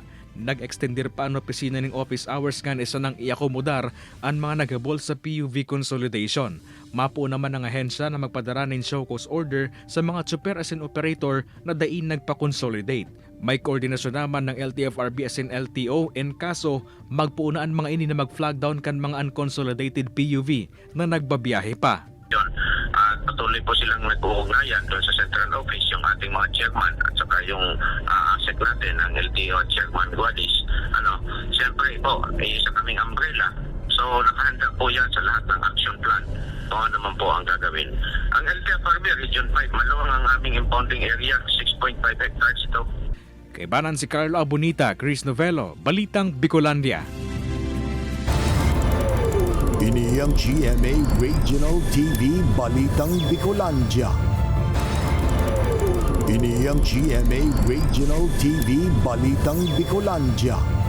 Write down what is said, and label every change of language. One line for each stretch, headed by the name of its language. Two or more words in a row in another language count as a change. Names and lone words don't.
Bikol: Nag-extender pa ang opisina ng
English: office hours
Bikol: kan isa nang iakomodar ang mga naghabol sa
English: PUV consolidation.
Bikol: Mapo naman ang ahensya na magpadara ng
English: show cause order
Bikol: sa mga tsuper asin operator na dain nagpa-consolidate. May koordinasyon naman ng LTFRB asin LTO in kaso magpuunaan mga ini na mag-flag down kan mga
English: unconsolidated PUV
Bikol: na nagbabiyahe pa.
Filipino: Patuloy po silang nag-uugnayan doon sa central office yung ating mga chairman at saka yung asset natin, ang LTO at chairman Guadis. Siyempre po, isa kaming umbrella. So nakahanda po yan sa lahat ng
English: action plan
Filipino: kung ano naman po ang gagawin. Ang LTFRB Region 5, maluwang ang aming
English: impounding area,
Filipino: 6.5 hectares ito.
Bikol: Kaibanan si Carlo Abonita, Chris Novello, Balitang Bicolandia. Ini ang GMA Regional TV Balitang Bicolandia. Ini ang GMA Regional TV Balitang Bicolandia.